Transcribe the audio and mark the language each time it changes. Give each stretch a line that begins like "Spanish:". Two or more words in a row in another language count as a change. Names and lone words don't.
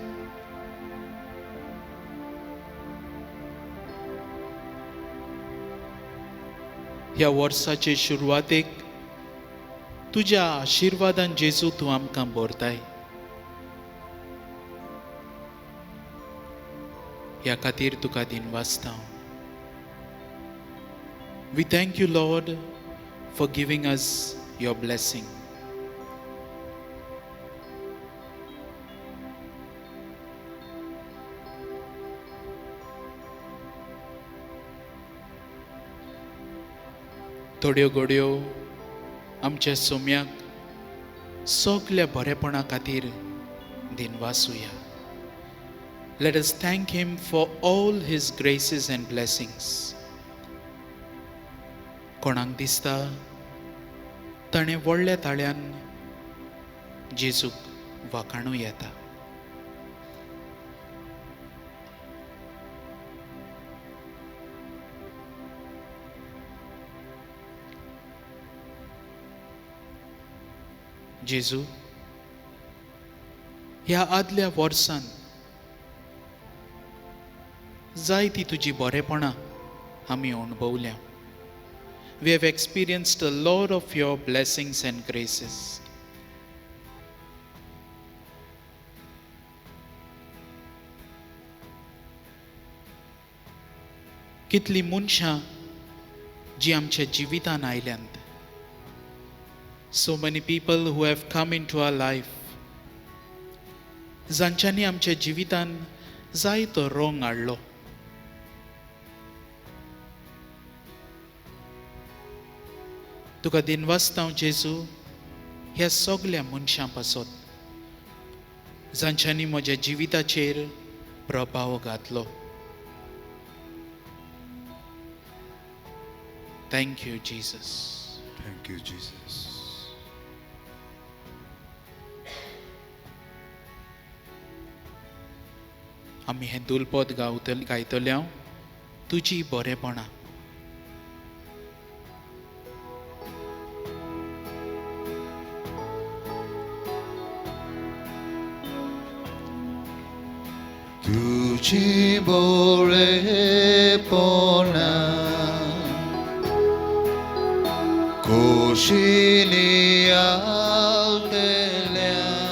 Konkani: ह्या वर्साचे सुरवातेक तुज्या आशिर्वादान जेजू तूं आमकां भरताय ह्या खातीर तुका दिनवासता
English: We thank you, Lord, for giving us your blessing.
Konkani: थोड्यो घडयो आमच्या सोम्याक सगल्या बरेपणा खातीर दिनवासुया.
English: Let us thank him for all his graces and blessings.
Konkani: कोणाक दिसता ताणें व्हडल्या ताळ्यान जेजूक वाखाणूं येता. जेजू ह्या आदल्या वर्सान जायती तुजी बरेपणां आमी अणभवल्या.
English: We have experienced a lot of your blessings and graces.
Konkani: कितली मनशां जी आमच्या जिवितान आयल्यांत.
English: So many people who have come into our life.
Konkani: जांच्यांनी आमच्या जिवितान जायतो रोंग हाडलो. तुका दिनवासता जेजू ह्या सगल्या मनशां पासत जांच्यांनी म्हज्या जिविताचेर प्रभाव घातलो.
English: thank you Jesus. Thank you, Jesus.
Konkani: आमी हें दुलपद गायतले हांव तुजी बरेपणां. तुझी बरेपणा खोशीनी आलतेल्या